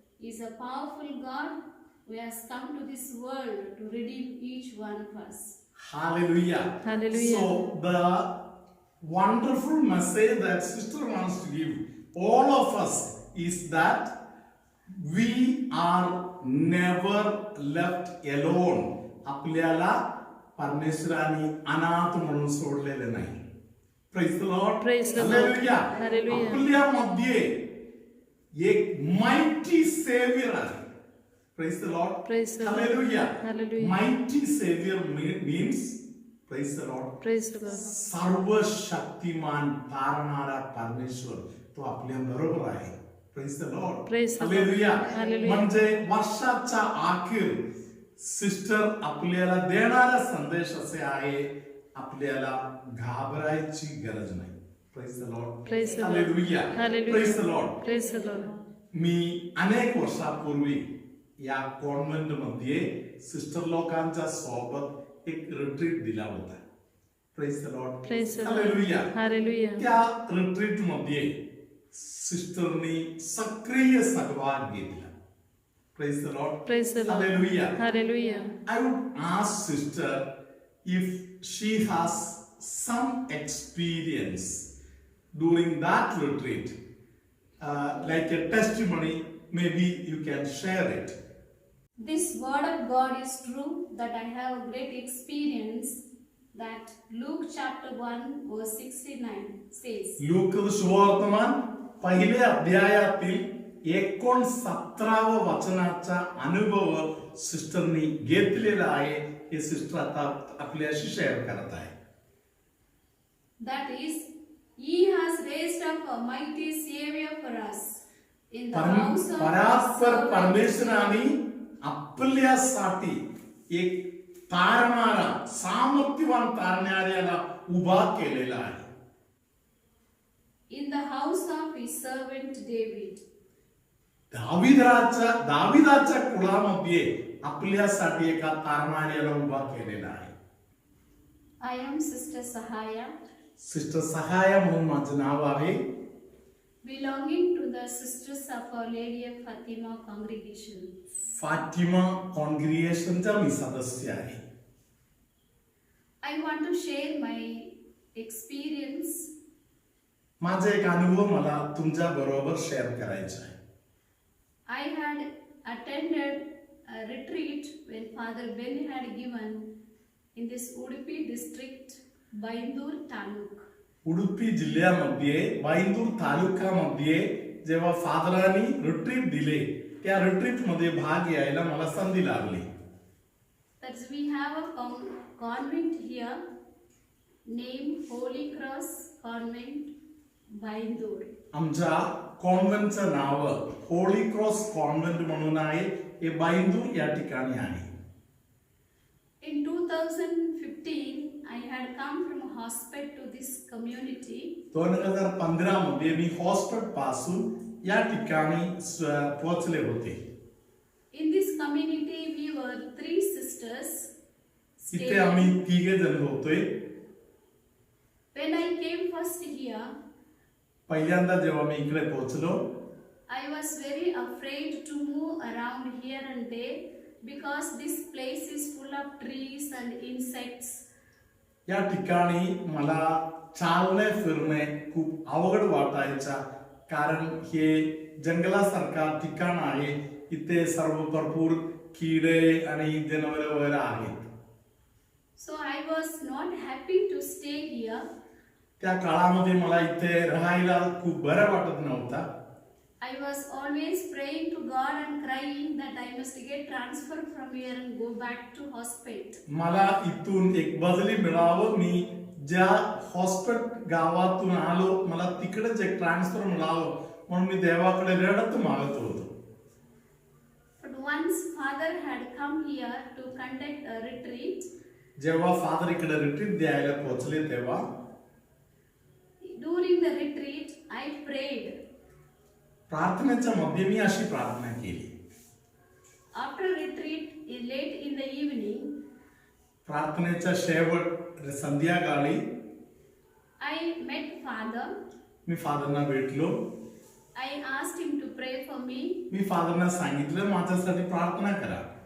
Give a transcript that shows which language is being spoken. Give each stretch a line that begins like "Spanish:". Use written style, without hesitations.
English: He is a powerful God who has come to this world to redeem each one of us. Hallelujah. Hallelujah. So the wonderful message that sister wants to give all of us is that we are never left alone.
Marathi: आपल्याला परमेश्वराने अनाथ म्हणून सोडलेले नाही.
English: Praise the Lord. Praise the Lord. Hallelujah. Hallelujah.
Marathi: आपल्यामध्ये एक
English: mighty savior
Marathi: आहे.
English: Praise the Lord. Praise the Lord. Hallelujah. Hallelujah. Mighty savior means, praise the Lord, Praise the Lord.
Marathi: सर्वशक्तिमान तारणारा परमेश्वर तो आपल्या बरोबर आहे.
English: Praise the Lord. Praise the Lord. Hallelujah. Hallelujah.
Marathi: म्हणजे वर्षाच्या अखेर सिस्टर आपल्याला देणारा संदेश असे आहे, आपल्याला घाबरायची गरज नाही.
English: Praise the Lord. Praise the Lord. Hallelujah. Hallelujah. Praise the Lord. Praise the Lord.
Marathi: मी अनेक वर्षापूर्वी या कॉन्व्हेंट मध्ये सिस्टर लोकांच्या सोबत एक रिट्रीट दिला होता.
English: Praise the Lord. Praise the Lord. Hallelujah. Hallelujah.
Marathi: त्या रिट्रीट मध्ये सिस्टरनी सक्रिय सहभाग घेतला.
English: Praise the Lord. Praise the Lord. Hallelujah. Hallelujah. I would ask sister if she has some experience during that retreat, like a testimony. Maybe you can share it. This word of God is true, that I have a great experience, that Luke chapter 1 verse 69 says,
Marathi: look सुवर्तमान पहिले अध्यायातील 69 वचनाचा अनुभव सिस्टरनी घेतलेला आहे. हे sister आता आपल्याशी share करत आहे.
English: that is, He has raised up a mighty Savior for us in the house of His
Marathi: परात्पर
English: servant.
Marathi: परमेश्वराने आपल्यासाठी एक तारणारा, सामर्थ्यवान तारणाऱ्याला उभा केलेला आहे.
English: In the house of His servant David.
Marathi: दाविदाच्या कुळामध्ये आपल्यासाठी एका तारणाऱ्याला उभा केलेला आहे.
English: I am Sister Sahaya,
Marathi: sister सहाया म्हणून माझं नाव आहे.
English: belonging to the Sisters of Our Lady of Fatima congregation.
Marathi: Fatima कॉन्ग्रिगेशनचा मी सदस्य आहे.
English: I want to share my experience
Marathi: माझा एक अनुभव मला तुमच्या बरोबर शेअर करायचा आहे.
English: I had attended a retreat when Father Ben had given in this Udupi district, Baindur Taluk.
Marathi: Udupi जिल्ह्यामध्ये बाईंदूर तालुक्यामध्ये जेव्हा फादरांनी रिट्रीट दिले त्या रिट्रीट मध्ये भाग घ्यायला मला संधी लाभली.
English: That's we have a convent here named Holy Cross Convent, Baindur.
Marathi: आमच्या कॉन्व्हेंटचं नाव होली क्रॉस कॉन्व्हेंट म्हणून आहे. हे बाईंदूर या ठिकाणी आहे.
English: In 2015, I had come from hospital to this community.
Marathi: 2015 मध्ये मी हॉस्पिटल पासून या ठिकाणी पोहोचले होते.
English: In this community, we were 3 sisters.
Marathi: इथे आम्ही 3 जण होतोय.
English: When I came first here,
Marathi: पहिल्यांदा जेव्हा मी इकडे पोहोचलो
English: I was very afraid to move around here and there because this place is full of trees and insects.
Marathi: या ठिकाणी मला चालणे फिरणे खूप अवघड वाटायचा, कारण हे जंगलासारखा ठिकाण आहे. इथे सर्व भरपूर किडे आणि जनावरे वगैरे आहेत.
English: So I was not happy to stay here.
Marathi: त्या काळामध्ये मला इथे राहायला खूप बरं वाटत नव्हता.
English: I was always praying to God and crying that I must get transfer from here and go back to hospital.
Marathi: मला इथून एक बदली मिळावं, मी ज्या हॉस्पिटल गावातून आलो मला तिकडेच एक ट्रान्सफर मिळावं म्हणून मी देवाकडे रडत मागत होतो.
English: But once Father had come here to conduct a retreat,
Marathi: जेव्हा फादर इकडे रिट्रीट द्यायला पोहोचले तेव्हा
English: during the retreat I prayed.
Marathi: प्रार्थनेच्या मध्ये मी अशी प्रार्थना केली.
English: After retreat, late in the evening,
Marathi: प्रार्थनेच्या शेवट संध्याकाळी
English: I met Father.
Marathi: मी फादरना भेटलो.
English: I asked him to pray for me.
Marathi: मी फादरना सांगितलं माझ्यासाठी प्रार्थना करा.